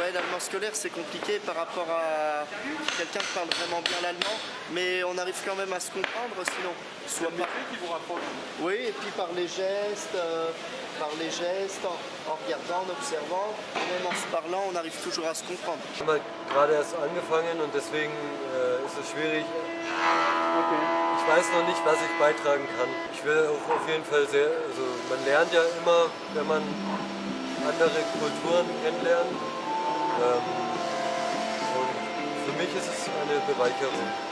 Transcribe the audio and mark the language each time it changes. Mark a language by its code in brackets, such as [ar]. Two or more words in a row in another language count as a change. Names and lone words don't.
[fr] Ouais, l'allemand scolaire, c'est compliqué par rapport à quelqu'un qui parle vraiment bien l'allemand, mais on arrive quand même à se comprendre, sinon... Soit pas qui vous rapproche. Oui, et puis par les gestes, en regardant, en observant, même en se parlant, on arrive toujours à se comprendre. [de] Ich habe gerade erst angefangen und deswegen ist es schwierig. Ich weiß noch nicht, was ich beitragen kann. Ich will auf jeden Fall man lernt ja immer, wenn man andere Kulturen kennenlernt. Und für mich ist es eine Bereicherung.